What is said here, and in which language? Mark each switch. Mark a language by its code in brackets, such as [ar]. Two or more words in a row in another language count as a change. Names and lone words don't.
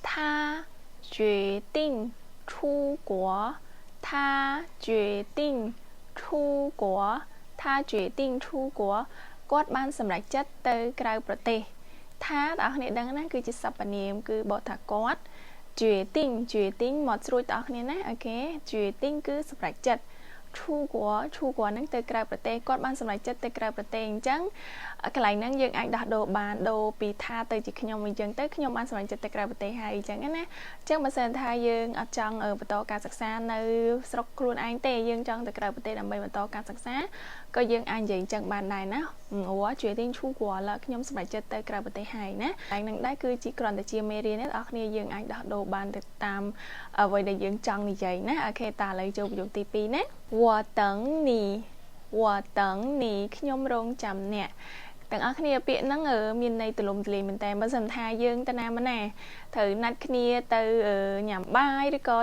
[zh] 他决定出国他决定出国他决定出国 [km] គាត់បានសម្រេចចិត្តទៅក្រៅប្រទេសថាបងប្អូនដឹងណាគឺជាសព្វនាមគឺបកថាគាត់决定មកស្រួយបងប្អូនណា អូខេ决定គឺសម្រេចចិត្តឈូกัวហ្នឹងទៅក្រៅប្រទេសគាត់បានសម្រេចចិត្តទៅក្រៅប្រទេសអញ្ចឹងកន្លែងហ្នឹងយើងអាចដោះដូរបានដូរពីថាទៅ ជាខ្ញុំអញ្ចឹងទៅខ្ញុំបានសម្រេចចិត្តទៅក្រៅប្រទេសហើយអញ្ចឹងណាអញ្ចឹងបើសិនថាយើងអត់ចង់បន្តការសិក្សានៅស្រុកខ្លួនឯងទេយើងចង់ទៅក្រៅប្រទេសដើម្បីបន្តការសិក្សាក៏យើងអាចនិយាយអញ្ចឹងបានដែរណា [zh] 我决定出国了 [km] ខ្ញុំសម្រេចចិត្តទៅក្រៅប្រទេសហើយណាហើយនឹងដែរគឺជាគ្រាន់តែជាមេរៀនទេបងប្អូនយើងអាចដោះដូរបានទៅតាមអ្វីដែលយើងចង់និយាយណាអូខេតើឥឡូវចូលប្រយោគទី2ណា [zh] 我等你 [km] ខ្ញុំរងចាំអ្នកទាំងអស់គ្នាពាក្យហ្នឹងមានន័យទូលំទូលាយមែនតើបើសិនថាយើងទៅណាមកណាត្រូវណាត់គ្នាទៅញ៉ាំបាយឬក៏